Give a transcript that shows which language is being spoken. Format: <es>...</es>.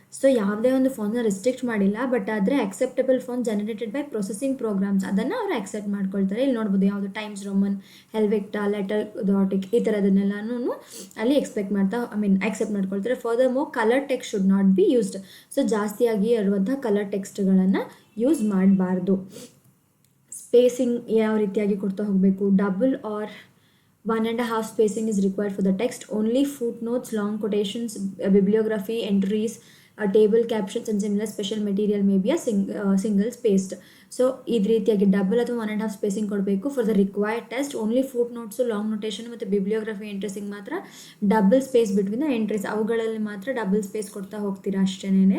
<kn>So ಯಾವುದೇ ಒಂದು ಫಾಂಟ್ನ restrict ಮಾಡಿಲ್ಲ, ಬಟ್ ಆದರೆ</kn> <en>acceptable font generated by processing programs</en> <kn>ಅದನ್ನು ಅವರು ಅಕ್ಸೆಪ್ಟ್ ಮಾಡ್ಕೊಳ್ತಾರೆ. ಇಲ್ಲಿ ನೋಡ್ಬೋದು ಯಾವುದು ಟೈಮ್ಸ್ ರೋಮನ್, ಹೆಲ್ವೆಕ್ಟಾ, ಲೆಟರ್ ಡಾಟಿಕ್, ಈ ಥರದನ್ನೆಲ್ಲನೂ ಅಲ್ಲಿ ಅಕ್ಸೆಪ್ಟ್ ಮಾಡ್ಕೊಳ್ತಾರೆ.</kn> <en>Further more colour text should not be used.</en> <kn>So ಜಾಸ್ತಿಯಾಗಿ ಇರುವಂಥ ಕಲರ್ ಟೆಕ್ಸ್ಟ್ಗಳನ್ನು ಯೂಸ್ ಮಾಡಬಾರ್ದು. ಸ್ಪೇಸಿಂಗ್ ಯಾವ ರೀತಿಯಾಗಿ ಕೊಡ್ತಾ ಹೋಗಬೇಕು, double R</kn> <en>1.5 spacing is required for the text. Only footnotes, long quotations, bibliography, entries, table captions and similar special material may be single spaced.</en> <kn>So ಇದೇ ರೀತಿಯಾಗಿ double ಅಥವಾ 1.5 ಸ್ಪೇಸಿಂಗ್ ಕೊಡಬೇಕು.</kn> <en>for the required test only footnotes,</en> <kn>long notation ಮತ್ತು ಬಿಬ್ಲಿಯೋಗ್ರಫಿ ಎಂಟ್ರೀಸಿಗೆ ಮಾತ್ರ double space</kn> <en>between the entries,</en> <kn>ಅವುಗಳಲ್ಲಿ ಮಾತ್ರ double space ಕೊಡ್ತಾ ಹೋಗ್ತೀರಾ ಅಷ್ಟೇನೆ.</kn>